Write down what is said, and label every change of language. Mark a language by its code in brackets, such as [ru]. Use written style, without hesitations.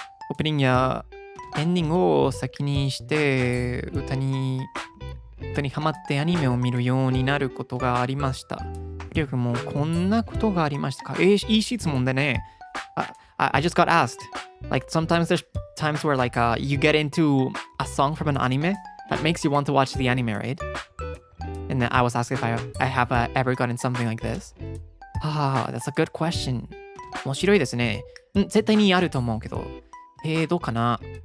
[ja] オープニングやエンディングを先にして歌にハマってアニメを見るようになることがありました。りょうくんもこんなことがありましたか？いい質問でね。 [en] I just got asked. Like sometimes there's times where like you get into a song from an anime that makes you want to watch the anime, right? And then I was asked if I have ever gotten something like this. That's a good question. [ja] 面白いですね。絶対にあると思うけど。どうかな？